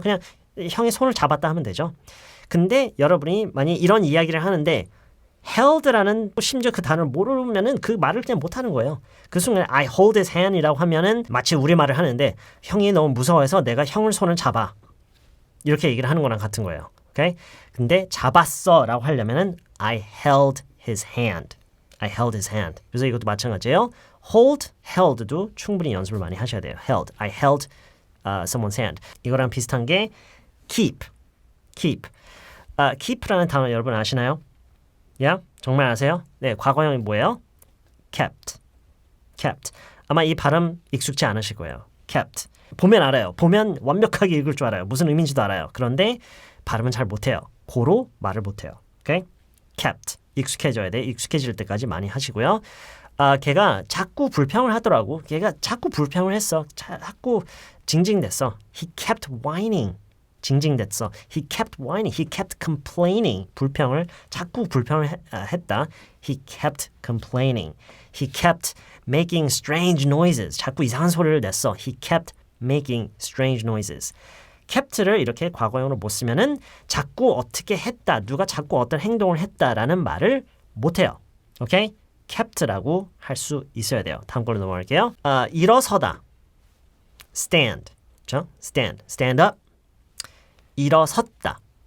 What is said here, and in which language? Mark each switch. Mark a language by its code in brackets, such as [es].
[ko] 그냥 형의 손을 잡았다 하면 되죠. 근데 여러분이 만약 이런 이야기를 하는데 held라는 심지어 그 단어를 모르면은 그 말을 그냥 못하는 거예요. 그 순간에 [en] I hold his hand [ko] 이라고 하면은 마치 우리말을 하는데 형이 너무 무서워해서 내가 형을 손을 잡아 이렇게 얘기를 하는 거랑 같은 거예요. 오케이? 근데 잡았어라고 하려면은 [en] I held his hand. [ko] 그래서 이것도 마찬가지예요. held도 충분히 연습을 많이 하셔야 돼요. [en] I held someone's hand. [ko] 이거랑 비슷한 게 keep. keep라는 단어 여러분 아시나요? 정말 아세요? 네, 과거형이 뭐예요? kept. 아마 이 발음 익숙치 않으실 거예요. kept. 보면 알아요. 보면 완벽하게 읽을 줄 알아요. 무슨 의미인지도 알아요. 그런데 발음은 잘 못해요. 고로 말을 못해요. 오케이? kept. 익숙해져야 돼. 익숙해질 때까지 많이 하시고요. 걔가 자꾸 불평을 하더라고. 걔가 자꾸 불평을 했어. 자꾸 징징댔어. [en] He kept whining. [ko] 징징댔어. [en] He kept whining. He kept complaining. [ko] 자꾸 불평을 했다. [en] He kept complaining. He kept making strange noises. [ko] 자꾸 이상한 소리를 냈어. [en] He kept making strange noises. [ko] kept를 이렇게 과거형으로 못 쓰면은 자꾸 어떻게 했다, 누가 자꾸 어떤 행동을 했다라는 말을 못해요. 오케이? kept라고 할 수 있어야 돼요. 다음 걸로 넘어갈게요. 일어서다. stand. 그렇죠? stand up. 일어섰다.